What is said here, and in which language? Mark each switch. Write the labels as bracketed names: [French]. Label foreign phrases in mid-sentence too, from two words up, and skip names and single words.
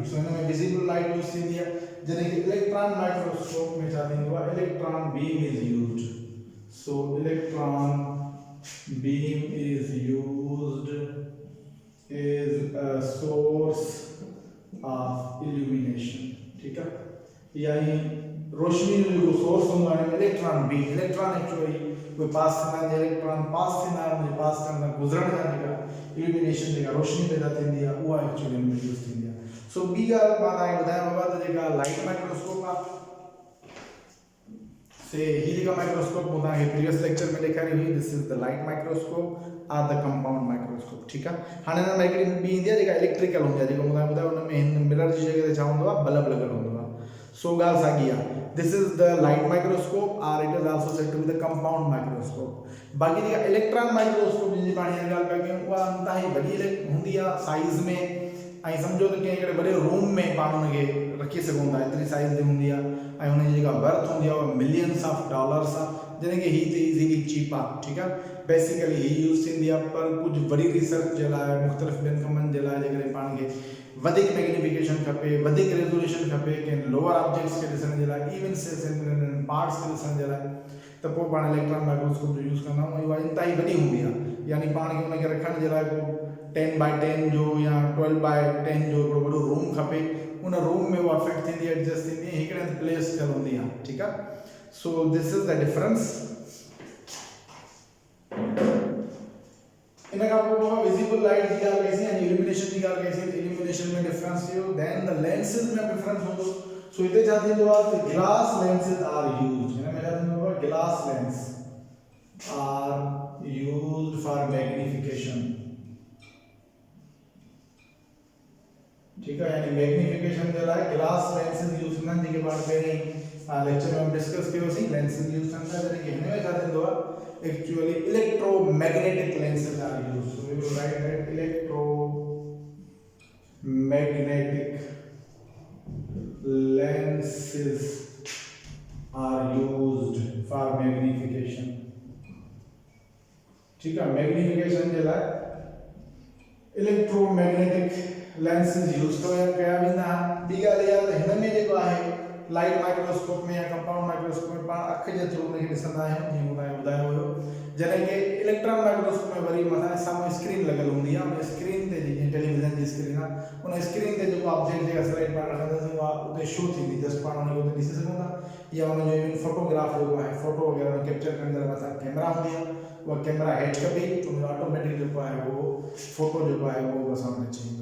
[Sindhi] सो हिन में [English] visible light [Sindhi] यूज़ थींदी आहे. जॾहिं कि [English] electron microscope [Sindhi] में छा थींदो आहे [English] electron beam is used. so electron beam is used as a source of illumination. [Urdu] ٹھیک ہے [Sindhi] यानी रोशनी जो सोर्स होंदा है [English] electron beam. electron actually [Sindhi] कोई पास थींदा इलेक्ट्रॉन पास थींदा उनजे पास करण गुज़रण खां जेका illumination जेका रोशनी पैदा थींदी आहे उहा एक्चुअली में यूज़ थींदी आहे. सो ॿी ॻाल्हि मां तव्हांखे ॿुधायां बाबा त जेका [English] light microscope [Sindhi] आहे से ही जेका माइक्रोस्कोप मूं तव्हांखे [English] previous lecture [Sindhi] में ॾेखारी हुई, [English] this is the light microscope or the compound microscope. [Sindhi] ठीकु आहे, हाणे हिन में हिकिड़ी ॿी ईंदी आहे जेका इलेक्ट्रिकल हूंदी आहे, जेको मूं तव्हांखे ॿुधायो हुन में हिन मिरर जी जॻह ते छा हूंदो आहे, बल्ब लॻल हूंदो आहे। सो ॻाल्हि साॻी आहे, [English] this is the light microscope or it is also said to be the compound microscope. [Sindhi] बाक़ी जेका [English] electron microscope [Sindhi] जी पाण हींअर ॻाल्हि पिया कयूं उहा इंतिहाई वॾी हूंदी आहे साइज़ में, ऐं सम्झो त कंहिं हिकिड़े वॾे रूम में पाण हुनखे रखी सघूं था, एतिरी साइज़ जी हूंदी आहे, ऐं हुनजी जेका वर्थ हूंदी आहे उहा [English] millions of dollars [Sindhi] आहे, जॾहिं की ही त [English] easily cheap [Sindhi] आहे। ठीकु आहे, बेसिकली ही यूज़ थींदी आहे पर कुझु वॾी रिसर्च जे लाइ, मुख़्तलिफ़ ॿियनि कमनि जे लाइ, जेकॾहिं पाण खे वधीक मैग्निफिकेशन खपे, वधीक रेज़ोल्यूशन खपे, कंहिं [English] lower objects [Sindhi] खे ॾिसण जे लाइ, [English] even parts [Sindhi] खे ॾिसण जे लाइ, त पोइ पाण [English] electron microscope [Sindhi] जो यूज़ कंदा आहियूं। उहा इंतिहाई वॾी हूंदी आहे, यानी पाण खे हुनखे रखण जे लाइ को 10x10 जो या 12x10 जो हिकिड़ो वॾो रूम खपे, उन रूम में उहा फिट थींदी आहे, एडजस्ट थींदी आहे, हिकिड़े हंधि प्लेस थियल हूंदी आहे। ठीकु आहे, [English] so this is the difference. [Sindhi] इन खां पोइ विजिबल लाइट जी ॻाल्हि कईसीं ऐं इल्यूमिनेशन जी ॻाल्हि कईसीं। इल्यूमिनेशन में डिफरेंस थियो, [English] then the lenses [Sindhi] में डिफरेंस हूंदो। सो हिते छा थींदो आहे त [English] glass lenses are used, [Sindhi] हिन में छा थींदो आहे, [English] glass lens are used for magnification. [Urdu] ٹھیک ہے, [Sindhi] यानी मैग्निफिकेशन जे लाइ [English] glass lenses use [Sindhi] कंदा आहिनि, जेके पाण पहिरीं लेक्चर में डिस्कस कयोसीं। [English] lenses use [Sindhi] कंदा आहिनि, जॾहिं की हिन में छा थींदो आहे, [English] actually electromagnetic lenses are used. so we will write that electromagnetic lenses are used for magnification। [Urdu] ٹھیک ہے, [Sindhi] मैग्निफिकेशन जे लाइ [English] electromagnetic lenses use [Sindhi] कया वेंदा आहिनि। ॿी ॻाल्हि इहा त हिन में जेको आहे [English] light microscope [Sindhi] में या [English] compound microscope [Sindhi] में पाण अख जे थ्रू हुनखे ॾिसंदा आहियूं, जीअं मूं तव्हांखे ॿुधायो हुयो। जॾहिं की [English] electron microscope [Sindhi] में वरी मथां साम्हूं स्क्रीन लॻल हूंदी आहे, उन स्क्रीन ते जीअं टेलीविज़न जी स्क्रीन आहे, उन स्क्रीन ते जेको ऑब्जेक्ट जेका स्लाइड पाण रखंदासीं उहा उते शो थींदी, जस्ट पाण हुनखे उते ॾिसी सघूं था। या हुनजो [English] even photograph [Sindhi] जेको आहे, फोटो वग़ैरह कैप्चर करण जे लाइ मथां कैमरा हूंदी आहे, उहा कैमरा हेठि कबी त उनजो ऑटोमेटिक जेको आहे उहो फोटो जेको आहे उहो सामने अची वेंदो।